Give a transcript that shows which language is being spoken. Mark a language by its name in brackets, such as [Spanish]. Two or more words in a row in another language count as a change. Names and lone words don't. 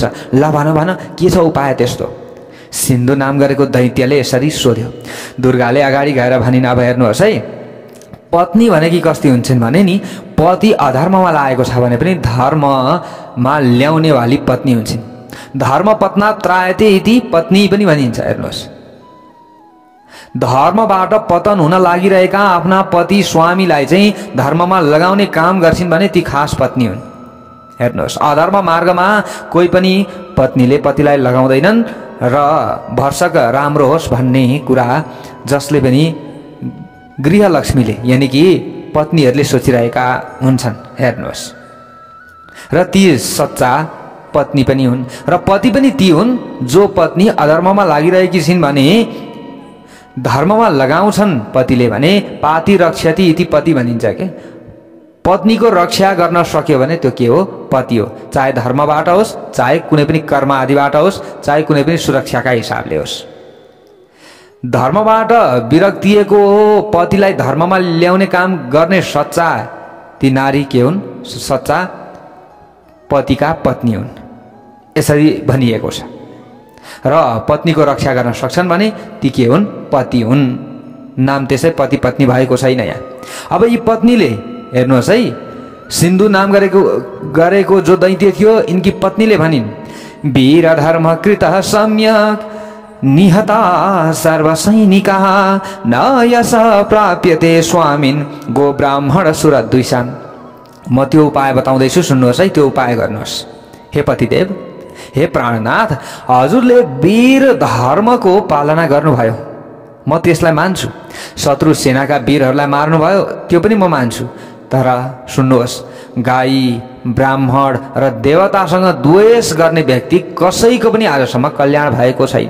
[Nepali] ल भन भन, के छ उपाय त्यस्तो? सिन्धु नाम गरेको दैत्यले यसरी सोध्यो। दुर्गाले अगाडि गएर भनिन्, अब हेर्नुहोस् है, पत्नी भनेकी कस्ती हुन्छन् भने नि, पति अधर्ममा लागेको छ भने पनि धर्ममा ल्याउने वाली पत्नी हुन्छन्। [Sanskrit] धर्म पत्ना त्रायते इति पत्नी [Nepali] पनि भनिन्छ। हेर्नुहोस्, धर्मबाट पतन हुन लागिरहेका आफ्ना पति स्वामीलाई चाहिँ धर्ममा लगाउने काम गर्छिन् भने ती खास पत्नी हुन्। हेर्नुहोस्, अधर्म मार्गमा कोही पनि पत्नीले पतिलाई लगाउँदैनन् र भर्सक राम्रो होस् भन्ने कुरा जसले पनि गृहलक्ष्मीले यानि कि पत्नीहरूले सोचिरहेका हुन्छन्। हेर्नुहोस्, र ती सच्चा पत्नी पनि हुन् र पति पनि ती हुन् जो पत्नी अधर्ममा लागिरहेकी छिन् भने धर्ममा लगाउँछन् पतिले भने [Sanskrit] पाति रक्षति इति पति [Nepali] भनिन्छ के। पत्नीको रक्षा गर्न सक्यो भने त्यो के हो? पति हो। चाहे धर्मबाट होस्, चाहे कुनै पनि कर्म आदिबाट होस्, चाहे कुनै पनि सुरक्षाका हिसाबले होस्। धर्मबाट विरक्तिएको पतिलाई धर्ममा ल्याउने काम गर्ने सच्चा ती नारी के हुन्? सच्चा पतिका पत्नी हुन्, यसरी भनिएको छ। र पत्नीको रक्षा गर्न सक्छन् भने ती के हुन्? पति हुन्। नाम त्यसै पति पत्नी भएको छैन यहाँ। अब यी पत्नीले हेर्नुहोस् है, सिन्धु नाम गरेको जो दैत्य थियो, यिनकी पत्नीले भनिन्, [Sanskrit] वीर धर्म कृत सम्यक निहता सर्वसैनिका न यस प्राप्यते स्वामिन् गो ब्राह्मण सुरद्विषान्। [Nepali] म त्यो उपाय बताउँदैछु, सुन्नुहोस् है, त्यो उपाय गर्नुहोस्। हे पतिदेव, हे प्राणनाथ, हजुरले वीर धर्मको पालना गर्नुभयो, म त्यसलाई मान्छु। शत्रु सेनाका वीरहरूलाई मार्नुभयो, त्यो पनि म मान्छु। तर सुन्नुहोस्, गाई ब्राह्मण र देवतासँग द्वेष गर्ने व्यक्ति कसैको पनि आजसम्म कल्याण भएको छैन।